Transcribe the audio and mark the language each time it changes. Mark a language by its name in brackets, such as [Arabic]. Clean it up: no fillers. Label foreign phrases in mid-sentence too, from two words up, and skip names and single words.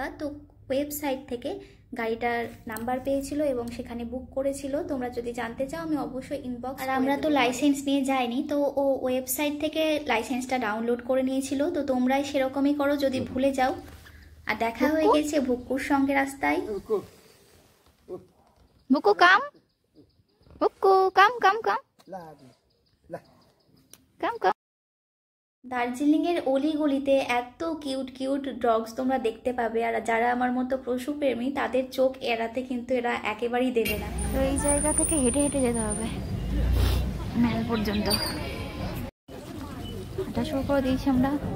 [Bangla] তো ওয়েবসাইট থেকে গাড়িটার নাম্বার পেয়েছিল এবং সেখানে বুক করেছিল। তোমরা যদি জানতে চাও আমি অবশ্যই ইনবক্স। আর আমরা তো লাইসেন্স নিয়ে যাইনি, তো ও ওয়েবসাইট থেকে লাইসেন্সটা ডাউনলোড করে নিয়েছিল। তো তোমরাই সেরকমই করো যদি ভুলে যাও। আর দেখা হয়ে গেছে ভুক্কুর সঙ্গে রাস্তায়। [English] Bukku come, Bukku come come come come come. [Bangla] দার্জিলিংয়ের অলিগলিতে এত [English] cute cute dogs [Bangla] তোমরা দেখতে পাবে। আর যারা আমার মতো পশুপ্রেমী তাদের চোখ এড়াতে কিন্তু এরা একেবারেই দেবে না। তো এই জায়গা থেকে হেঁটে হেঁটে যেতে হবে মেল পর্যন্ত। হাঁটা শুরু করে দিয়েছি আমরা।